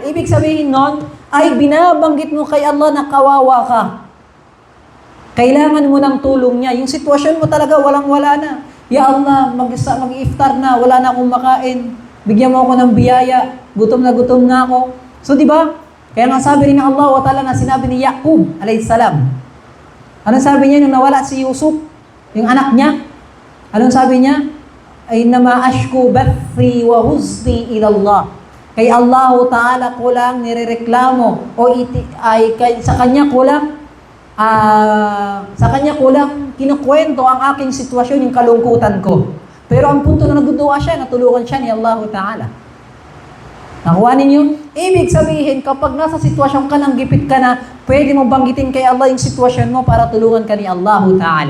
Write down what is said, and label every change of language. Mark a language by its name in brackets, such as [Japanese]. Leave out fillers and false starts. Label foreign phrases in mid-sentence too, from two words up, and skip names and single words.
[Filipino] Ibig sabihin nun, ay binabanggit mo kay Allah na kawawa ka. Kailangan mo ng tulong niya. Yung sitwasyon mo talaga, walang-wala na. [Arabic] Ya Allah, [Filipino] mag-iftar na, wala na akong makain. Bigyan mo ako ng biyaya. Gutom na ako. So, di ba? Kaya nga sabi rin ng [Arabic] Allah wa ta'ala [Filipino] na sinabi ni Yaqub, alayhisalam. Anong sabi niya nung nawala si Yusuf? Yung anak niya? Anong sabi niya? [Arabic] Ay nama ashku bathi wa huzni ila Allah. [Filipino] Kay [Arabic] Allah Ta'ala [Filipino] ko lang nirereklamo o sa kanya ko lang kinukwento ang aking sitwasyon, yung kalungkutan ko. Pero ang punto na nagduduwa siya, natulungan siya ni [Arabic] Allah Ta'ala. [Filipino] Nakuha ninyo? Ibig sabihin, kapag nasa sitwasyon ka, nang gipit ka na, pwede mo banggitin kay Allah yung sitwasyon mo para tulungan ka ni [Arabic] Allah Ta'ala.